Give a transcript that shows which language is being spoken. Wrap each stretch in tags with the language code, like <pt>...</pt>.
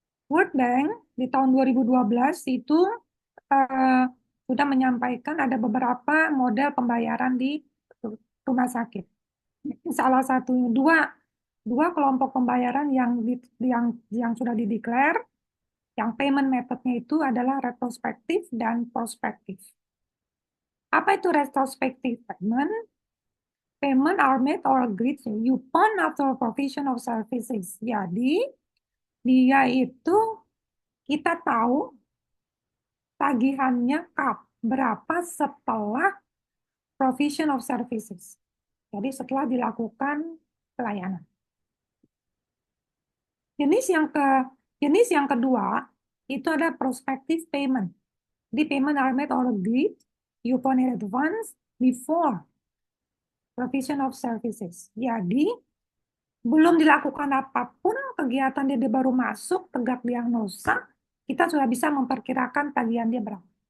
<id>World Bank di tahun 2012 itu sudah menyampaikan ada beberapa model pembayaran di rumah sakit. Salah satunya dua kelompok pembayaran yang sudah dideklar, yang payment methodnya itu adalah retrospektif dan prospektif. Apa itu retrospektif payment?</id> <en>Payment are made or agreed upon after provision of services.</en> <id>Jadi dia itu kita tahu tagihannya berapa setelah</id> <en>provision of services.</en> <id>Jadi setelah dilakukan pelayanan. Jenis yang kedua itu ada prospective payment.</id> <en>The payment are made or agreed upon in advance before provision of services.</en> <id>Jadi belum dilakukan apapun kegiatan dia baru masuk tegak diagnosa, kita sudah bisa memperkirakan tagihan dia berapa.</id>